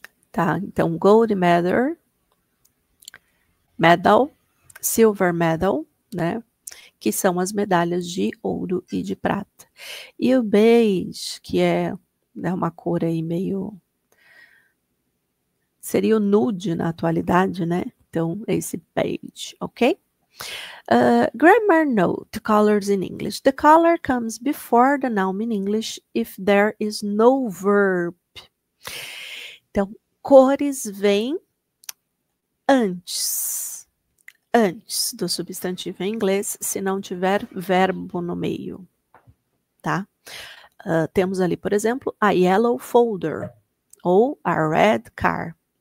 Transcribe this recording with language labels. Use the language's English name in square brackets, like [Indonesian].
[Portuguese] Tá? Então, gold medal, silver medal, né? Que são as medalhas de ouro e de prata. E o beige, que é, né, uma cor aí meio... Seria o nude na atualidade, né? Então, esse beige, ok? [English] Grammar note, colors in English. The color comes before the noun in English if there is no verb. [Portuguese] Então, cores vêm antes do substantivo em inglês, se não tiver verbo no meio, tá? Temos ali, por exemplo, [English] a yellow folder [Portuguese] ou [English] a red car.